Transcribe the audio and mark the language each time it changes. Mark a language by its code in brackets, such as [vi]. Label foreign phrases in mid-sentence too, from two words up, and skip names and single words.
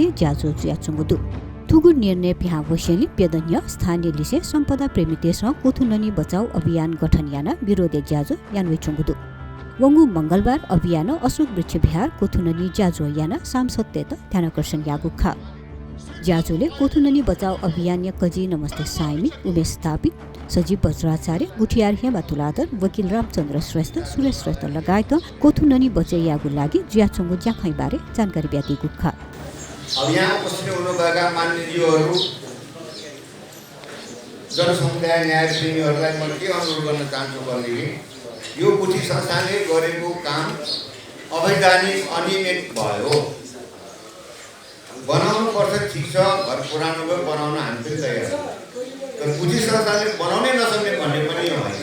[new] ज्याजो ज्याचुमुदु थुगु निर्णय पिहा वसेली पेदन्य स्थानीय लिसे सम्पदा प्रेमीतेसँग कोथुननी बचाउ अभियान गठन याना विरोधी ज्याजो यानवे चुमुदु वंगु मंगलबार अभियान अशोक वृक्ष विहार कोथुननी ज्याजो याना सांसद त ध्यानकर्षण यागु खा ज्याजोले कोथुननी बचाउ अभियान या कजी नमस्ते साइमी उमेश स्थापित सजीव वज्राचार्य गुठियार हेमा तुलाधर वकिल रामचन्द्र श्रेष्ठ सुरेश श्रेष्ठ लगायत कोथुननी बचाइयागु लागि ज्याचोङको ज्याखै बारे जानकारी ब्यातिगु खा [ne] अब यहाँ उपस्थित हुनुभएका मान्यज्यूहरू जनसमुदाय न्यायप्रेमीहरूलाई म के अनुरोध गर्न चाहन्छु भनेदेखि यो गुठी संस्थाले गरेको काम अवैधानिक अनियमित भयो। बनाउनु पर्छ ठिक छ, घर पुरानो भयो, बनाउन हामी पनि तयार छौँ, तर गुठी संस्थाले बनाउनै नसक्ने भन्ने पनि होइन।